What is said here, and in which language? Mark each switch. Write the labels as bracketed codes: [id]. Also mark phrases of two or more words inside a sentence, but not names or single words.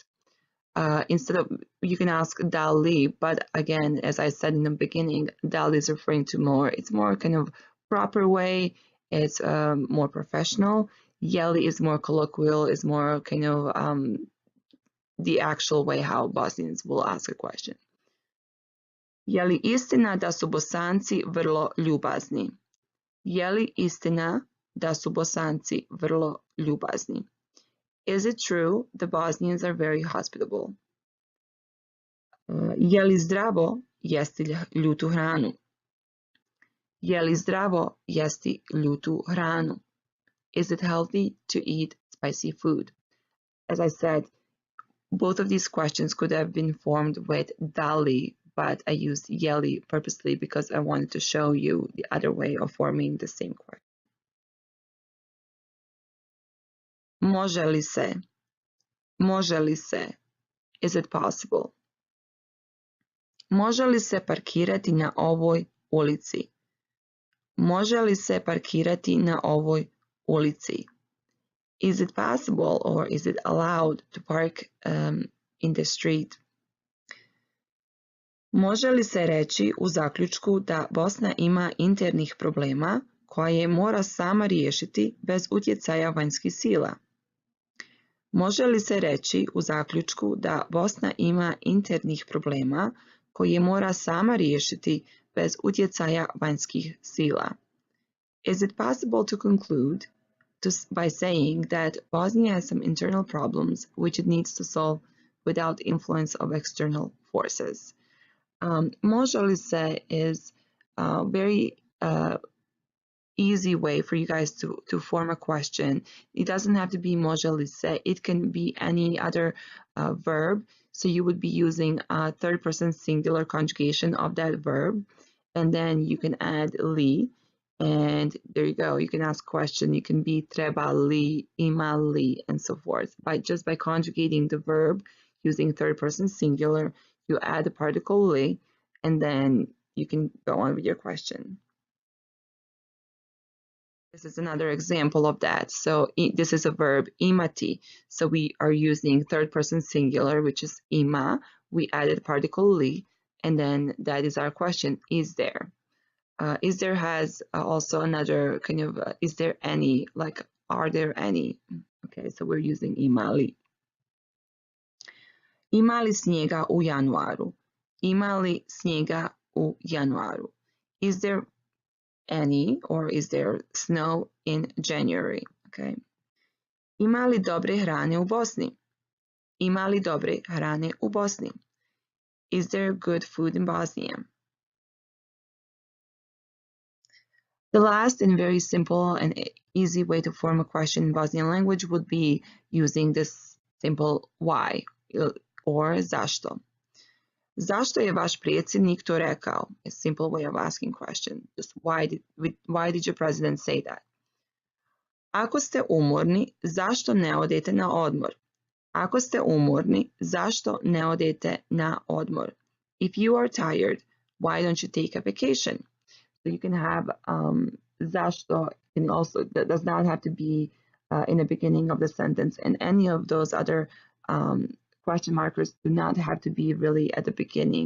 [en] Instead of, you can ask Dalli, but again, as I said in the beginning, Dalli is referring to more, it's more kind of proper way, it's more professional. Jeli is more colloquial, is more kind of the actual way how Bosnians will ask a question. [bs] Je li istina da su Bosanci vrlo ljubazni? Je li istina da su Bosanci vrlo ljubazni? [en] Is it true the Bosnians are very hospitable? [bs] Je li zdravo jesti ljutu hranu? Je li zdravo jesti ljutu hranu? [en] Is it healthy to eat spicy food? As I said, both of these questions could have been formed with Dalli, but I used Yeli purposely because I wanted to show you the other way of forming the same question. [bs] Može li se? Može li se? [en] Is it possible? [bs] Može li se parkirati na ovoj ulici? Može li se parkirati na ovoj ulici? [en] Is it possible or is it allowed to park in the street? [bs] Može li se reći u zaključku da Bosna ima internih problema koje mora sama riješiti bez utjecaja vanjskih sila? Može li se reći u zaključku da Bosna ima internih problema koje mora sama riješiti bez utjecaja vanjskih sila? [en] Is it possible to conclude by saying that Bosnia has some internal problems which it needs to solve without influence of external forces? [bs] Može li se [en] is a very easy way for you guys to form a question. It doesn't have to be [bs] može li se. [en] It can be any other verb. So you would be using a third person singular conjugation of that verb. And then you can add li. And there you go. You can ask question. You can be [bs] treba li, ima li, [en] and so forth. Just by conjugating the verb using third person singular, you add the particle li, and then you can go on with your question. This is another example of that. So this is a verb, imati. So we are using third person singular, which is ima. We added particle li, and then that is our question, is there? Is there has also another kind of, is there any, like, are there any? Okay, so we're using imali. [bs] Ima li snijega u januaru? Ima li snijega u januaru? [en] Is there any or is there snow in January? Okay. [bs] Ima li dobre hrane u Bosni? Ima li dobre hrane u Bosni? [en] Is there good food in Bosnia? The last and very simple and easy way to form a question in Bosnian language would be using this simple why or zašto. [bs] Zašto je vaš predsjednik to rekao? [en] A simple way of asking question. Just why did your president say that? [bs] Ako ste umorni, zašto ne odete na odmor? Ako ste umorni, zašto ne odete na odmor? [en] If you are tired, why don't you take a vacation? So you can have zašto, and also that does not have to be in the beginning of the sentence, and any of those other question markers do not have to be really at the beginning.